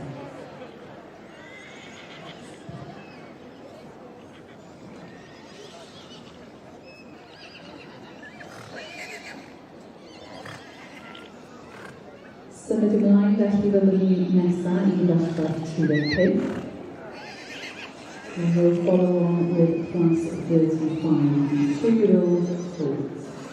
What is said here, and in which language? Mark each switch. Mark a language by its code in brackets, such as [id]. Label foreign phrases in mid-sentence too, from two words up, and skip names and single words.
[cy] Symud ymlaen felly fyddwn ni nesaf i ddosbarth 35. [en] And we'll follow on with class 35, the 2-year-old colts.